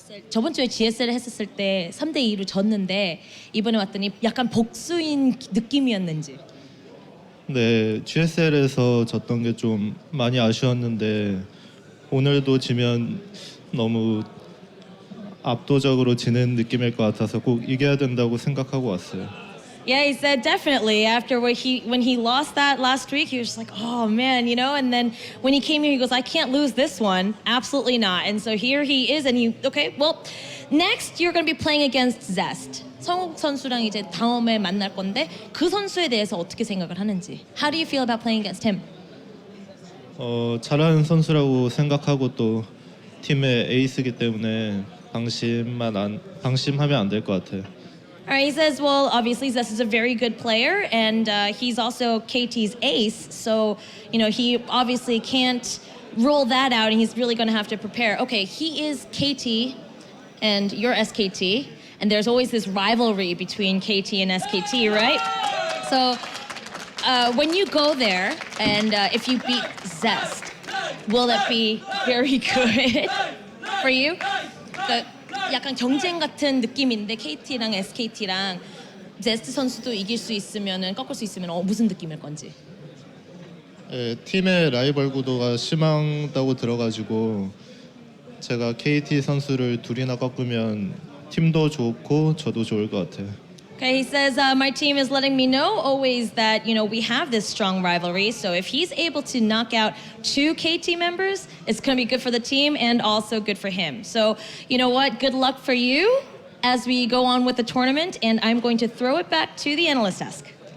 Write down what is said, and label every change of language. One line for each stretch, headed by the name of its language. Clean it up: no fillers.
Korean: 저번 주에 GSL을 했었을 때 3대2로 졌는데 이번에 왔더니 약간 복수인 느낌이었는지. 네, GSL에서 졌던 게 좀 많이 아쉬웠는데 오늘도 지면 너무 압도적으로 지는 느낌일 것 같아서 꼭 이겨야 된다고 생각하고 왔어요.
English: Yeah, he said definitely. After when he lost that last week, he was just like, oh man, you know. And then when he came here, he goes, I can't lose this one. Absolutely not. And so here he is, and okay. Well, next you're going to be playing against Zest.
Korean: 성욱 선수랑 이제 다음에 만날 건데 그 선수에 대해서 어떻게 생각을 하는지.
English: How do you feel about playing against him?
Korean: 잘하는 선수라고 생각하고 또 팀의 에이스이기 때문에 방심하면 안 될 것 같아요.
English: All right, he says, well, obviously Zest is a very good player, and he's also KT's ace, so, you know, he obviously can't rule that out, and he's really going to have to prepare. Okay, he is KT, and you're SKT, and there's always this rivalry between KT and SKT, right? So, when you go there, and if you beat Zest, will that be very good for you?
Korean: 약간 경쟁 같은 느낌인데 KT랑 SKT랑 제스트 선수도 이길 수 있으면은 꺾을 수 있으면 무슨 느낌일 건지. 팀의 라이벌 구도가 심하다고 들어가지고 제가 KT 선수를 둘이나 꺾으면 팀도 좋고 저도 좋을 것 같아요.
English: Okay, he says, my team is letting me know always that, you know, we have this strong rivalry. So if he's able to knock out 2 KT members, it's going to be good for the team and also good for him. So, you know what? Good luck for you as we go on with the tournament. And I'm going to throw it back to the analyst desk.